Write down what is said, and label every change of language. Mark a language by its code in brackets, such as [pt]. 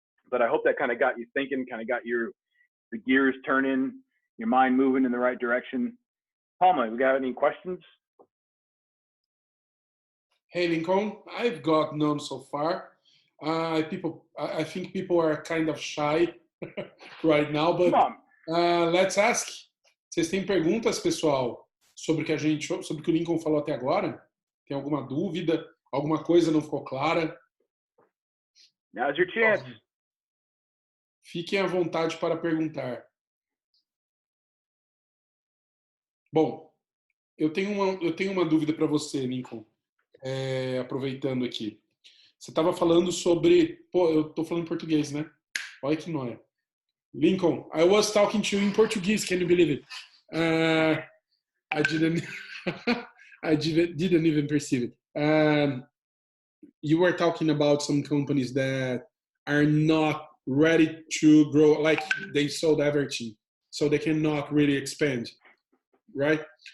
[en] But I hope that kind of got you thinking, kind of got the gears turning, your mind moving in the right direction. Palma, we got any questions? Hey, Lincoln, I've got none so far. I think people are kind of shy right now, but let's ask. [pt] Vocês têm perguntas, pessoal, sobre o que o Lincoln falou até agora? Tem alguma dúvida? Alguma coisa não ficou clara? [en] Now's your chance. [pt] Fiquem à vontade para perguntar. Bom, eu tenho uma dúvida para você, Lincoln, aproveitando aqui. Você estava falando sobre... Pô, eu estou falando português, né? Olha que nóia. [en] Lincoln, I was talking to you in Portuguese, can you believe it? I didn't didn't even perceive it. You were talking about some companies that are not ready to grow, like they sold everything, so they cannot really expand, right?